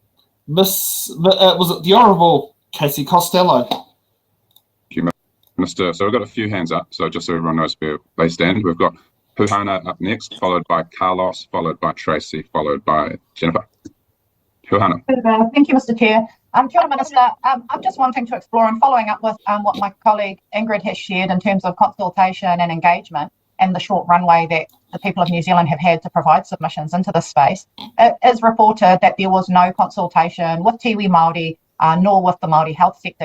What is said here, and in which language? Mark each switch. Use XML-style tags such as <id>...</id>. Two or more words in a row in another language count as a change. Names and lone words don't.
<en>Was it the Honourable Casey Costello? Thank you, Minister. So we've got a few hands up, so just so everyone knows where they stand. We've got Puhana up next, followed by Carlos, followed by Tracy, followed by Jennifer. Puhana. Thank you, Mr. Chair.</en> <mi>Kia ora,</mi> <en>Minister. I'm just wanting to explore and following up with what my colleague Ingrid has shared in terms of consultation and engagement and the short runway that the people of New Zealand have had to provide submissions into this space. It is reported that there was no consultation with Tiwi Māori nor with the Māori health sector.</en>